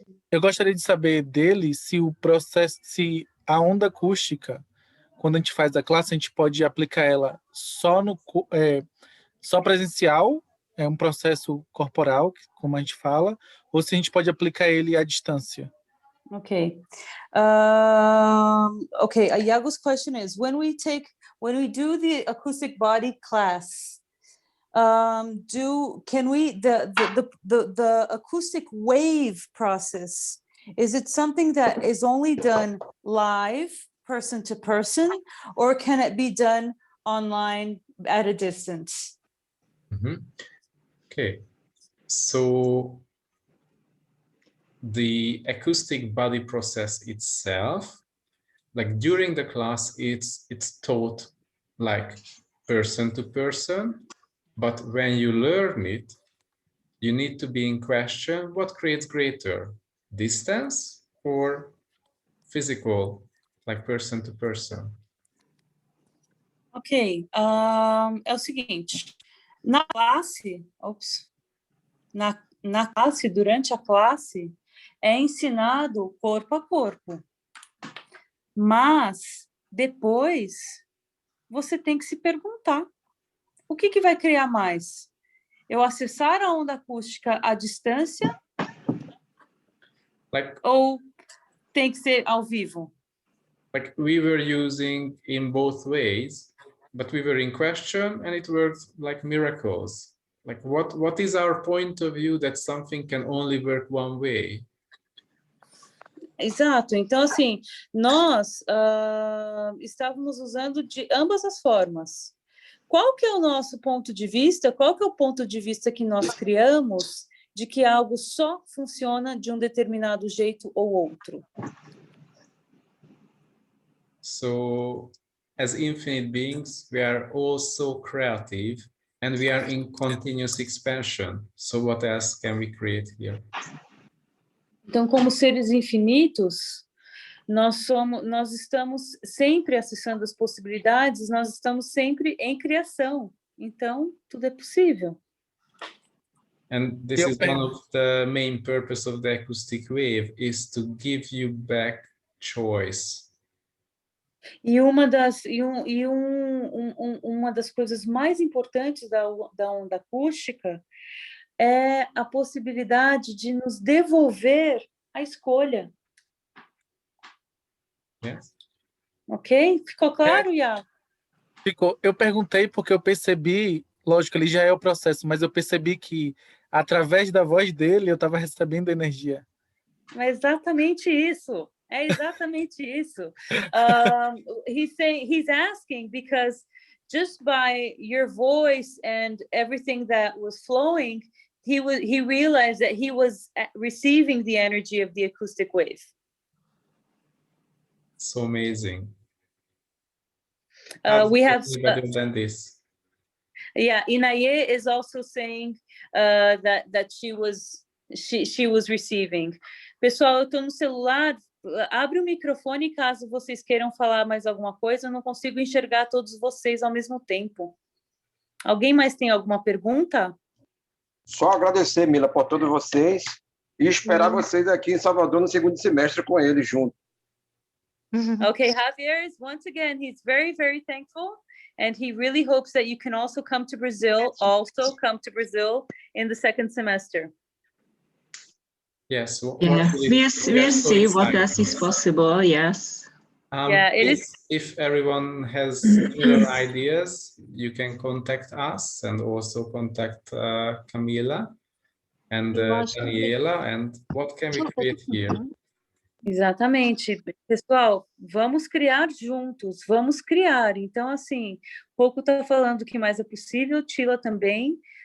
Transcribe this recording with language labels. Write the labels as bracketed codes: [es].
[pt] Eu gostaria de saber dele se o processo, se a onda acústica, quando a gente faz a classe, a gente pode aplicar ela só presencial, é um processo corporal, como a gente fala, ou se a gente pode aplicar ele à distância. [en] Okay. Iago's question is, when we do the acoustic body class, the acoustic wave process, is it something that is only done live, person to person, or can it be done online at a distance? Okay, so the acoustic body process itself, like during the class, it's taught like person to person, but when you learn it, you need to be in question, what creates greater, distance or physical, like person to person? [pt] Ok, é o seguinte, na classe, durante a classe, é ensinado corpo a corpo, mas depois você tem que se perguntar, o que vai criar mais? Eu acessar a onda acústica à distância ou tem que ser ao vivo? [en] Like we were using in both ways, but we were in question and it worked like miracles. Like what is our point of view that something can only work one way? [pt] Exato, então assim, nós estávamos usando de ambas as formas. Qual que é o nosso ponto de vista? Qual que é o ponto de vista que nós criamos de que algo só funciona de um determinado jeito ou outro? [en] So, as infinite beings, we are all so creative and we are in continuous expansion. So what else can we create here? [pt] Então, como seres infinitos, nós estamos sempre acessando as possibilidades, nós estamos sempre em criação. Então, tudo é possível. [en] And this is one of the main purpose of the acoustic wave, is to give you back choice. [pt] E uma das coisas mais importantes da onda acústica é a possibilidade de nos devolver a escolha. [en] Yes. [pt] Ok? Ficou claro, Iago? Ficou. Eu perguntei porque eu percebi, lógico, ele já é o processo, mas eu percebi que através da voz dele eu estava recebendo energia. É exatamente isso. É exatamente isso. [en] He's asking because just by your voice and everything that was flowing, he realized that he was receiving the energy of the acoustic wave. So amazing. We have better than this. Yeah, Inaye is also saying that she was receiving. [pt] Pessoal, eu estou no celular. Abre o microfone caso vocês queiram falar mais alguma coisa. Eu não consigo enxergar todos vocês ao mesmo tempo. Alguém mais tem alguma pergunta? Só agradecer, Mila, por todos vocês e esperar vocês aqui em Salvador no segundo semestre com eles junto. [en] Okay, Javier is once again, he's very, very thankful. And he really hopes that you can also come to Brazil in the second semester. Yes. Yeah, we'll so see what excited. else is possible. Yes. Yeah, if everyone has similar ideas, you can contact us and also contact Camila and Daniela. And what can we create here? [pt] Exatamente. Pessoal, vamos criar juntos, vamos criar. Então, assim, Pouco está falando que mais é possível, Tila também.